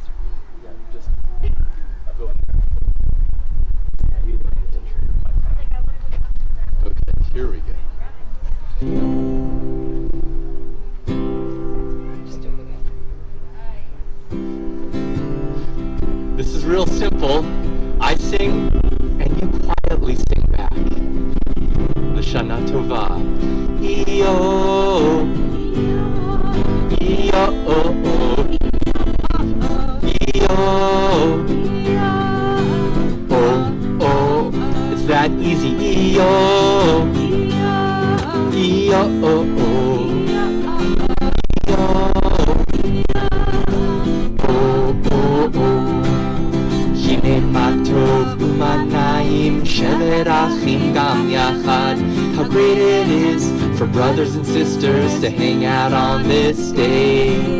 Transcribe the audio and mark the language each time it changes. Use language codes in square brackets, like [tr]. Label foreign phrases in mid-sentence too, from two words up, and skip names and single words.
[en] Yeah, just go in there. Okay, here we go. This is real simple. I sing and you quietly sing back. [he] L'Shana Tova. E-O. E-O. E-O. O-O. [en] It's that easy. E-O. E-O. How great it is for brothers and sisters to hang out on this day.